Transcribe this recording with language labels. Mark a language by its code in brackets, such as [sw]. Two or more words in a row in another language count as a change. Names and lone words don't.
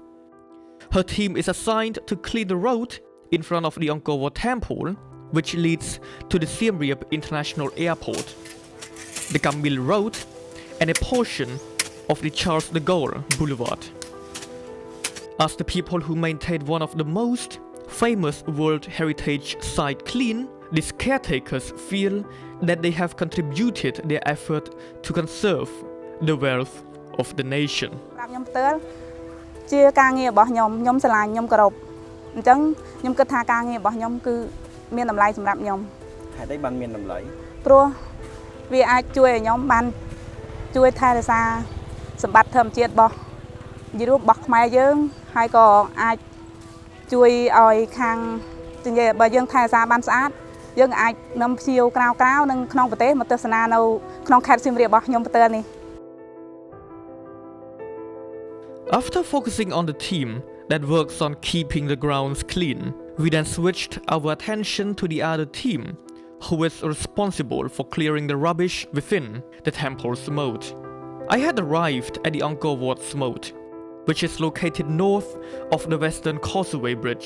[en] Her team is assigned to clean the road in front of the Angkor Wat temple, which leads to the Siem Reap International Airport, the Camille Road, and a portion of the Charles de Gaulle Boulevard. As the people who maintain one of the most famous World Heritage Site clean, these caretakers feel that they have contributed their effort to conserve the wealth of the nation. [km] ខ្ញុំផ្ទាល់ជាការងាររបស់ខ្ញុំស្រឡាញ់ខ្ញុំគោរពអញ្ចឹងខ្ញុំគិតថាការងាររបស់ខ្ញុំគឺមានតម្លៃសម្រាប់ខ្ញុំ ហេតុអីបានមានតម្លៃ ព្រោះវាអាចជួយឲ្យខ្ញុំបានជួយថែរក្សាសម្បត្តិធម្មជាតិរបស់និយាយរួមរបស់ខ្មែរយើងហើយក៏អាចជួយឲ្យខាងនិយាយបើយើងថែរក្សាបានស្អាតយើងអាចនាំភ្ញៀវក្រៅៗនិងក្នុងប្រទេសមកទស្សនានៅក្នុងខេត្តសៀមរាបរបស់ខ្ញុំផ្ទាល់នេះ [en] After focusing on the team that works on keeping the grounds clean, we then switched our attention to the other team, who is responsible for clearing the rubbish within the temple's moat. I had arrived at the Angkor Wat's moat, which is located north of the Western Causeway Bridge.